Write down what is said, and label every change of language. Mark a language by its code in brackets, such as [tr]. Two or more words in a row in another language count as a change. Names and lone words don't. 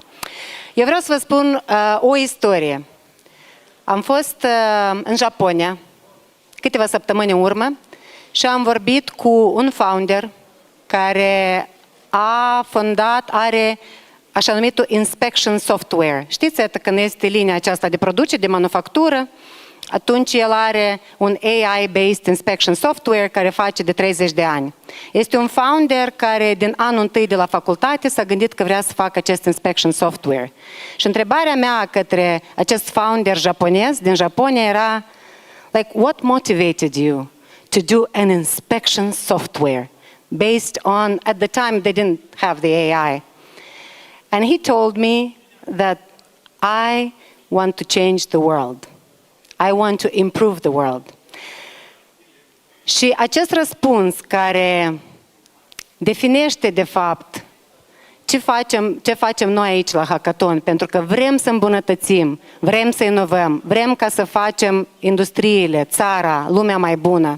[ro] Eu vreau să vă spun o istorie. Am fost în Japonia câteva săptămâni în urmă și am vorbit cu un founder care a fondat, are așa numitul [en] inspection software. [ro] Știți, când este linia aceasta de producție, de manufactură, atunci el are un [en] AI-based inspection software [ro] care face de 30 de ani. Este un founder care din anul întâi de la facultate s-a gândit că vrea să facă acest [en] inspection software. [ro] Și întrebarea mea către acest founder japonez din Japonia era [en] like, what motivated you to do an inspection software based on, at the time they didn't have the AI. And he told me that I want to change the world. I want to improve the world. [ro] Și acest răspuns care definește de fapt ce facem noi aici la Hackathon, pentru că vrem să îmbunătățim, vrem să inovăm, vrem ca să facem industriile, țara, lumea mai bună.